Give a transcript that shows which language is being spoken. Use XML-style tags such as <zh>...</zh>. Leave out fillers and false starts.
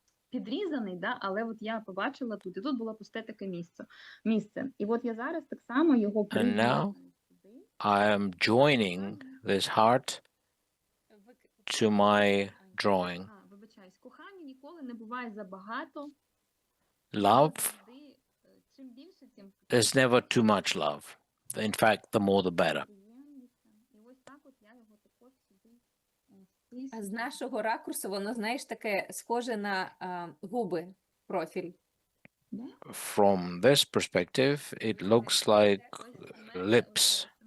<uk>Підрізаний, да, але от я побачила тут, і тут було пусте таке місце. І от я зараз так само його</uk> <en>And now I am joining this heart to my drawing.</en> <uk>Вибачаюсь, кохання ніколи не буває забагато.</uk> <en>Love,</en> <uk>Чим більше, тим</uk> <en>there's never too much love. In fact, the more the better.</en> <uk>І ось так от я його також сюди А з нашого ракурсу воно, знаєш, таке схоже на губи, профіль.</uk> <en>From this perspective, it looks like lips.</en>